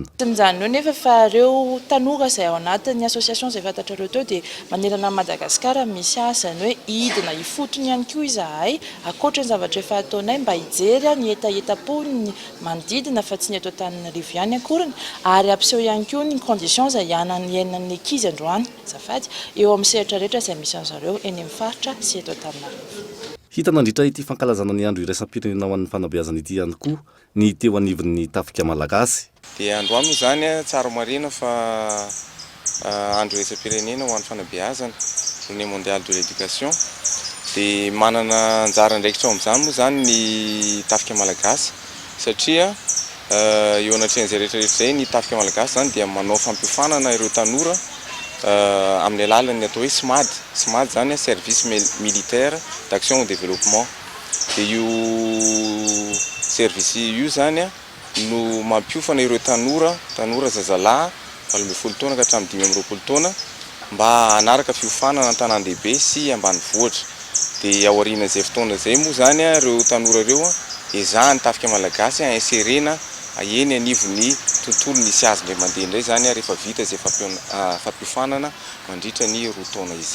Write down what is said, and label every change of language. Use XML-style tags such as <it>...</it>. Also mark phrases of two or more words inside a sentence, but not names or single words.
<mg>Izany hoe nefa fa ireo tanora izay ao anatin'ny association izay fantatrareo teo dia manerana Madagasikara misy asany hoe hidina ifotony ihany koa izahay ankoatra ny zavatra efa ataonay mba hijery ny etapo ny manodidina fa tsy ny eto Antananarivo ihany akoriny ary ampiseho ihany koa ny condition izay iainan'ny ankizy androany azafady eo amin'ny sehatra rehetra izay misy an'zareo eny amin'ny faritra sy eto Antananarivo. Hita nandritra ity fankalazana ny andro iraisam-pirenena ho an'ny fanabeazana ity ihany koa ny teo anivon'ny tafika malagasy. Dia andro aminy zany tsara marina fa andro iraisam-pirenena ho an'ny fanabeazana</mg> <fr>journée mondiale de l'éducation</fr> <mg>dia manana anjara andraikitra ao amin'izany moa zany ny tafika malagasy satria eo anatrehan'izay rehetrarehetra izay ny tafika malagasy zany dia manao fampiofanana ireo tanora amin'ny alalan'ny atao hoe SMAD zany</mg> <fr>service militaire d'action au développement.</fr> <mg>Dia io service io zany no mampiofana ireo tanora zazalahy 12 taona ka hatramin'ny 15 taona mba hanaraka fiofanana an-tanan-dehibe sy ambanivohitra. Dia ao aorian'izay fotoana izay moa zany ireo tanora ireo ezahany tafika malagasy inserena eny anivon'ny tontolo nisy azy indray mandeha indray zany rehefa vita izay fampiofanana mandritra ny 2 taona izay.</mg>